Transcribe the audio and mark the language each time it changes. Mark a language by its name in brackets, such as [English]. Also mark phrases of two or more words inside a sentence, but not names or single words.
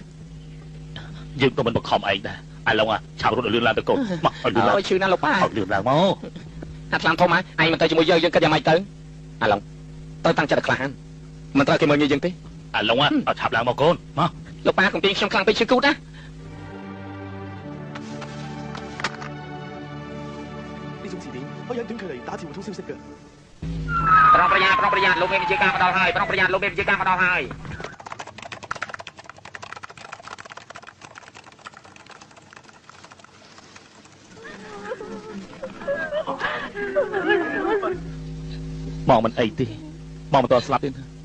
[Khmer] យើងក៏មិនបង្ខំឯងដែរឥឡូវឆាប់រត់ឲ្យលឿនឡើងទៅកូនមកឲ្យលឿនឡើង ឈឺណាស់លោកប៉ា ឲ្យលឿនឡើងមក អាខ្លាំងធំហ៎ឯងមិនទៅជាមួយយើងគិតយ៉ាងម៉េចទៅឥឡូវទៅតាំងចិត្តឲ្យក្លាហានមិនត្រូវគេមើលងាយយើងទេឥ ឡូវឲ្យឆាប់ឡើងមកកូនមក លោកប៉ាកុំទាញខ្ញុំខ្លាំងពេកឈឺគូតណា [Cantonese] 可以喺短距離打字互通消息嘅。 [Khmer] ប្រុងប្រយ័ត្នលោកមានវិជាការមកដល់ហើយប្រុងប្រយ័ត្នលោកមានវិជាការមកដល់ហើយ មកមិនអីទេមកមិនតស្លាប់ទេ